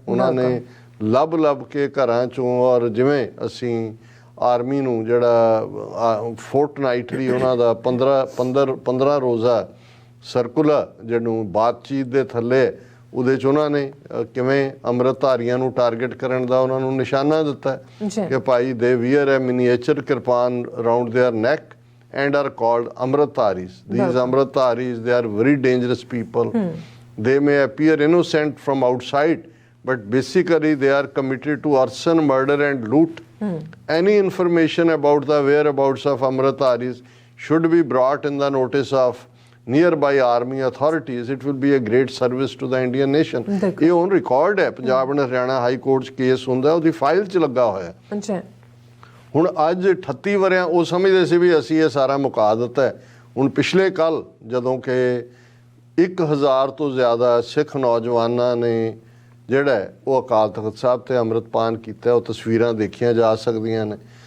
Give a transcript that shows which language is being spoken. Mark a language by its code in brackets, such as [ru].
[pa] ਉਹਨਾਂ ਨੇ ਲੱਭ ਕੇ ਘਰਾਂ ਚੋਂ, ਔਰ ਜਿਵੇਂ ਅਸੀਂ ਆਰਮੀ ਨੂੰ ਜਿਹੜਾ ਫੋਰਟਨਾਈਟਲੀ ਉਹਨਾਂ ਦਾ 15 ਰੋਜ਼ਾ ਸਰਕੂਲਰ ਜਿਹਨੂੰ ਬਾਤਚੀਤ ਦੇ ਥੱਲੇ ਉਹਦੇ 'ਚ ਉਹਨਾਂ ਨੇ ਕਿਵੇਂ ਅੰਮ੍ਰਿਤਧਾਰੀਆਂ ਨੂੰ ਟਾਰਗੇਟ ਕਰਨ ਦਾ ਉਹਨਾਂ ਨੂੰ ਨਿਸ਼ਾਨਾ ਦਿੱਤਾ ਕਿ ਭਾਈ [en] They wear a miniature kirpan around their neck and are called Amritdharis. These Amritdharis, they are very dangerous people. They may appear innocent from outside, but basically they are committed to arson, murder and loot. Any information about the whereabouts of Amritdharis should be brought in the notice of nearby army authorities. It will be a great service to the Indian nation. [pa] ਇਹ ਹੁਣ record ਹੈ, Punjab and Haryana high court 'ਚ case ਹੁੰਦਾ, ਉਹਦੀ file 'ਚ ਲੱਗਾ ਹੋਇਆ। ਹੁਣ ਅੱਜ 38 ਵਰਿਆਂ ਉਹ ਸਮਝਦੇ ਸੀ ਵੀ ਅਸੀਂ ਇਹ ਸਾਰਾ ਮੁਕਾ ਦਿੱਤਾ ਹੈ। ਹੁਣ ਪਿਛਲੇ ਕੱਲ ਜਦੋਂ ਕਿ 1000 ਤੋਂ ਜ਼ਿਆਦਾ ਸਿੱਖ ਨੌਜਵਾਨਾਂ ਨੇ ਜਿਹੜਾ ਉਹ ਅਕਾਲ ਤਖਤ ਸਾਹਿਬ ਤੇ ਅੰਮ੍ਰਿਤਪਾਨ ਕੀਤਾ, ਉਹ ਤਸਵੀਰਾਂ ਦੇਖੀਆਂ ਜਾ ਸਕਦੀਆਂ ਨੇ।